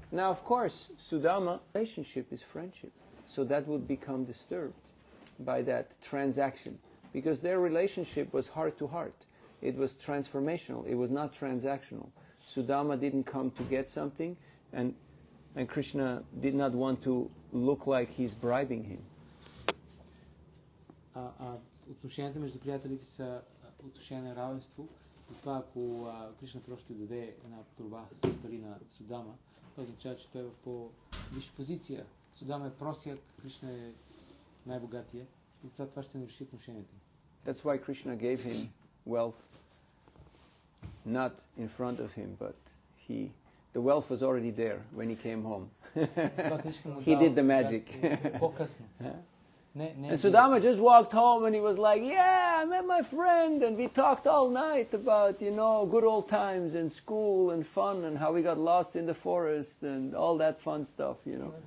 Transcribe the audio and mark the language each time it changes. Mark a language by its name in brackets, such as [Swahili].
[English] Now, of course, Sudama, relationship is friendship. So that would become disturbed by that transaction. Because their relationship was heart to heart. It was transformational. It was not transactional. Sudama didn't come to get something, and Krishna did not want to look like he's bribing him. [Bulgarian] Отношенията между приятелите са отношение на равенство. И това, ако Кришна просто даде една торба с пари на Судама, това означава, че той е в по-висша позиция. Судама е просяк, Кришна е най-богатия. И затова това ще наруши отношенията. [English] That's why Krishna gave him wealth, not in front of him, but the wealth was already there when he came home. He did the magic. And Sudama just walked home and he was like, yeah, I met my friend and we talked all night about, you know, good old times and school and fun and how we got lost in the forest and all that fun stuff, you know.